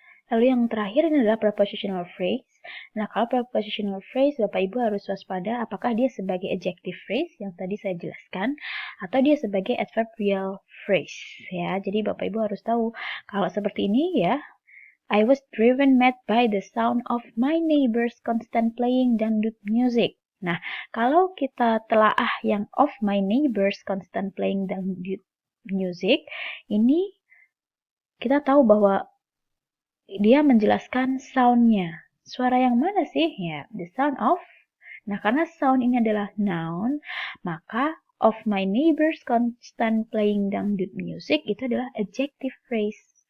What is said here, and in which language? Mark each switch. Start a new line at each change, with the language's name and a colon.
Indonesian: Lalu yang terakhir ini adalah prepositional phrase. Nah, kalau prepositional phrase, Bapak Ibu harus waspada apakah dia sebagai adjective phrase yang tadi saya jelaskan, atau dia sebagai adverbial phrase. Ya, jadi Bapak Ibu harus tahu kalau seperti ini ya.
English: I was driven mad by the sound of my neighbor's constant playing dangdut music.
Indonesian: Nah, kalau kita telaah yang
English: of my neighbor's constant playing dangdut music,
Indonesian: ini kita tahu bahwa dia menjelaskan sound-nya. Suara yang mana sih? Ya,
English: the sound of.
Indonesian: Nah, karena sound ini adalah noun, maka
English: of my neighbor's constant playing dangdut music
Indonesian: itu adalah adjective phrase.